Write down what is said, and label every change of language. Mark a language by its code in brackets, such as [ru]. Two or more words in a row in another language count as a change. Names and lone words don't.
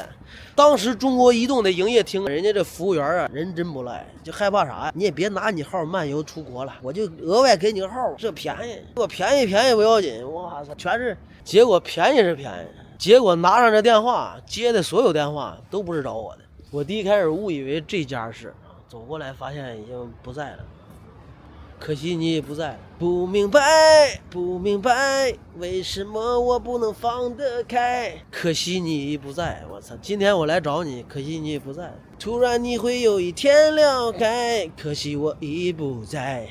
[zh] 當時中國移動的營業廳，人家這服務員啊，人真不賴，就害怕啥呀？你也別拿你號漫遊出國了，我就額外給你個號，這便宜，我便宜不要緊，哇塞，全是。結果便宜是便宜，結果拿上這電話接的所有電話都不是找我的。我第一開始誤以為這家是，走過來發現已經不在了。可惜你已不在。不明白，不明白，为什麼我不能放得開？可惜你已不在。我操，今天我來找你，可惜你已不在。突然你會有一天了解，可惜我已不在。